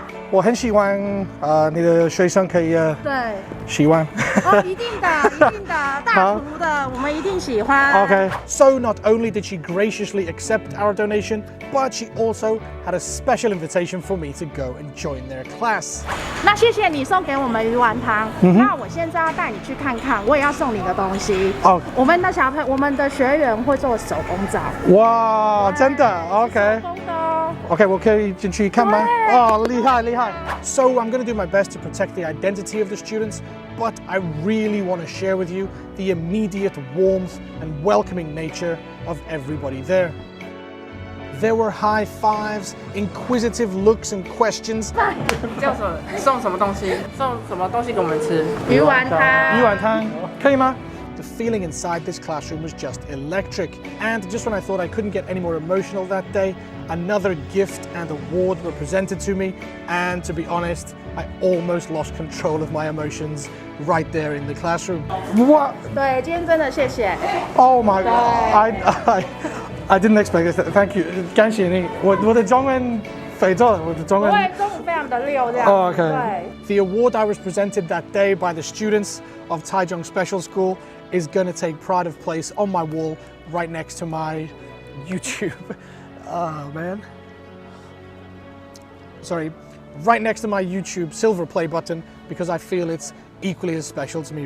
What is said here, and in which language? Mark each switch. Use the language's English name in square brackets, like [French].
[Chinese] 我很喜欢你的学生可以对喜欢哦，一定的，大厨的我们一定喜欢。 [English] Okay, so not only did she graciously accept our donation, but she also had a special invitation for me to go and join their class. [Chinese] 那谢谢你送给我们鱼丸汤。那我现在要带你去看看，我也要送你个东西。哦，我们的学员会做手工皂。哇，真的 ？OK。手工的哦。 [English] OK， [Chinese] 我可以进去看吗？哦，厉害。 [English] So I'm going to do my best to protect the identity of the students, but I really want to share with you the immediate warmth and welcoming nature of everybody there. There were high fives, inquisitive looks and questions. [Chinese] 叫什么？送什么东西？送什么东西给我们吃？鱼丸汤。鱼丸汤，可以吗？ [English] The feeling inside this classroom was just electric. And just when I thought I couldn't get any more emotional that day, another gift and award were presented to me. And to be honest, I almost lost control of my emotions right there in the classroom. What? [Chinese] 对，今天真的谢谢。 [English] Oh my God! I didn't expect this. Thank you. [Chinese] 感谢你。我的中文非洲的，我的中文。对，中午非常的溜这样。 [English] Oh, okay. [Chinese] 对。 [English] The award I was presented that day by the students of Taichung Special School is gonna take pride of place on my wall right next to my YouTube. Oh man. Sorry. Right next to my YouTube silver play button because I feel it's equally as special to me.